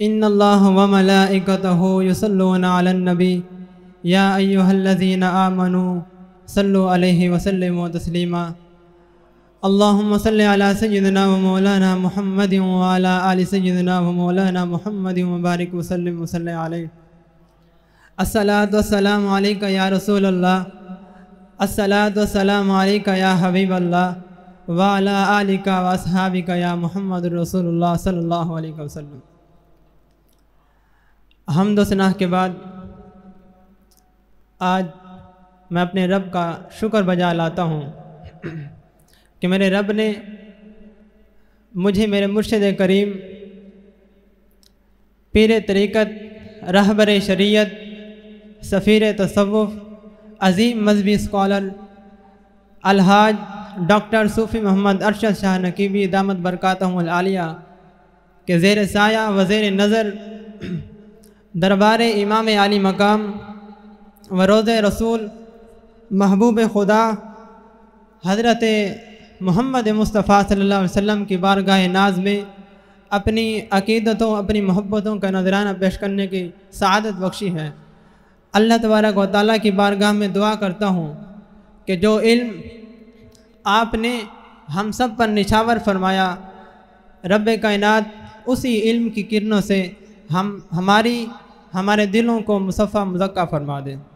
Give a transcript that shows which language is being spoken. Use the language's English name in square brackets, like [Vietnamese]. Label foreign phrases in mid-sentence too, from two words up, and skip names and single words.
[Arabic] إن الله وملائكته يصلون على النبي يا أيها الذين آمنوا صلوا عليه وسلموا تسليما اللهم صل على سيدنا ومولانا محمد وعلى آل سيدنا ومولانا محمد وبارك وسلم وصلى عليه الصلاة والسلام عليك يا رسول الله الصلاة والسلام عليك يا حبيب الله وعلى آلك وأصحابك يا محمد رسول الله صلی اللہ علیہ وسلم۔ [Urdu] حمد و ثنا کے بعد آج میں اپنے رب کا شکر بجا لاتا ہوں کہ میرے رب نے مجھے میرے مرشد کریم پیر طریقت، رہبر شریعت، سفیر تصوف، عظیم مذہبی اسکالر الحاج ڈاکٹر صوفی محمد ارشد شاہ نقیبی [Arabic] دامت برکاتہم العالیہ [Urdu] کے زیر سایہ و زیر نظر دربار امام عالی مقام و روض رسول محبوب خدا حضرت محمد مصطفیٰ [Arabic] صلی اللہ علیہ وسلم [Urdu] کی بارگاہ ناز میں اپنی عقیدتوں، اپنی محبتوں کا نذرانہ پیش کرنے کی سعادت بخشی ہے۔ اللہ تبارک و تعالیٰ کی بارگاہ میں دعا کرتا ہوں کہ جو علم آپ نے ہم سب پر نچھاور فرمایا، رب کائنات اسی علم کی کرنوں سے ہمارے دلوں کو مصفہ مزکہ فرما دے۔